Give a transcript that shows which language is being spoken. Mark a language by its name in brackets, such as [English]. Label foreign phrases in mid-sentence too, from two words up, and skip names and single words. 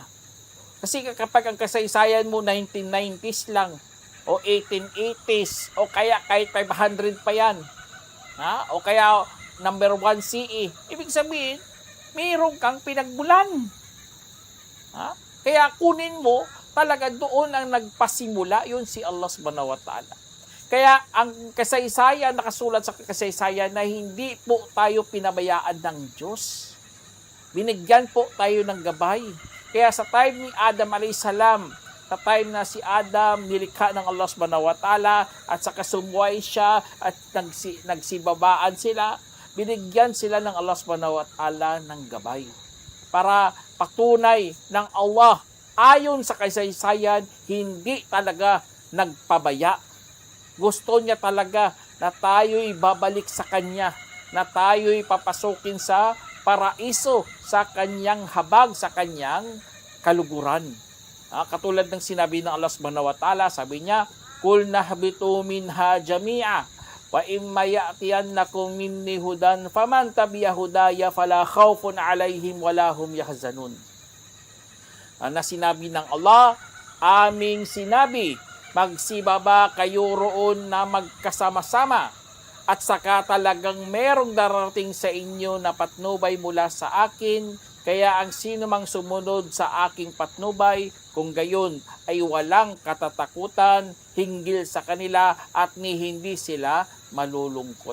[Filipino] Kasi kapag ang kasaysayan mo 1990s lang o 1880s o kaya kahit 500 pa yan. O kaya number 1 CE. Ibig sabihin, mayroon kang pinagmulan. Kaya kunin mo, talaga doon ang nagpasimula, yun si Allah [Arabic] سبحانه وتعالى. [Filipino] Kaya ang kasaysayan, nakasulat sa kasaysayan na hindi po tayo pinabayaan ng Diyos. Binigyan po tayo ng gabay. Kaya sa time ni Adam [Arabic] عليه السلام, [Filipino] sa time na si Adam nilikha ng Allah [Arabic] سبحانه وتعالى [Filipino] at saka sumuway siya at nagsibabaan sila, binigyan sila ng Allah [Arabic] سبحانه وتعالى [Filipino] ng gabay para patunay ng Allah ayon sa kasaysayan, hindi talaga nagpabaya. Gusto niya talaga na tayo'y babalik sa Kanya, na tayo'y papasukin sa paraiso, sa Kanyang habag, sa Kanyang kaluguran. Katulad ng sinabi ng Allah [Arabic] سبحانه وتعالى, [Filipino] sabi niya, [Arabic] قلنا اهبطوا منها جميعا فإما يأتينكم مني هدى فمن تبع هداي فلا خوف عليهم ولا هم يحزنون. [Filipino] Na sinabi ng Allah, aming sinabi, magsibaba kayo roon na magkasama-sama at saka talagang merong darating sa inyo na patnubay mula sa akin, Kaya ang sino mang sumunod sa aking patnubay, kung gayon ay walang katatakutan hinggil sa kanila at ni hindi sila malulungkot.